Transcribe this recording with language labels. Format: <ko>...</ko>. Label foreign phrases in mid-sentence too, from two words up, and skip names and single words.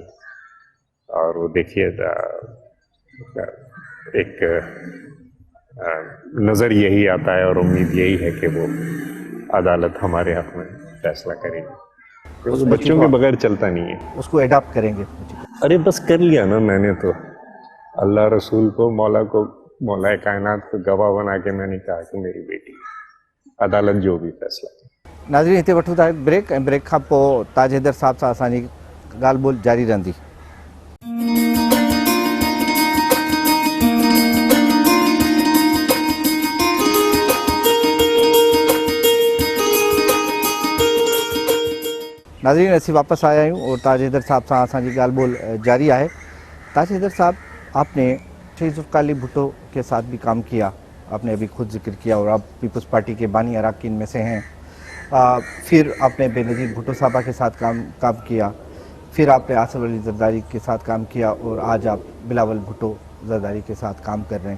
<ur>اور وہ دیکھیے ایک نظر یہی آتا ہے اور امید یہی ہے کہ وہ عدالت ہمارے حق میں فیصلہ کرے گی. اس بچوں بچی کے کو بغیر چلتا نہیں ہے. اس کو اڈاپٹ کریں گے؟ ارے بس کر لیا نا میں نے تو. اللہ رسول کو، مولا کائنات کو گواہ بنا کے میں نے کہا کہ میری بیٹی. عدالت جو بھی فیصلہ کرے. ناظرین،</ur> <sd>हिते वठूं था ब्रेक ऐं ब्रेक खां पोइ ताज हैदर साहब सां असांजी ॻाल्हि ॿोल जारी रहंदी. नाज़रीन, असीं वापस आया आहियूं और ताज हैदर साहब सां असांजी ॻाल्हि ॿोल जारी है.</sd> <ur>تاج حیدر صاحب، آپ نے شہید ذوالفقار علی بھٹو کے ساتھ بھی کام کیا، آپ نے ابھی خود ذکر کیا، اور آپ پیپلز پارٹی کے بانی ارکان میں سے ہیں. پھر آپ نے بینظیر بھٹو صاحبہ کے ساتھ کام کیا، پھر آپ نے آصف علی زرداری کے ساتھ کام کیا، اور آج آپ بلاول بھٹو زرداری کے ساتھ کام کر رہے ہیں.</ur>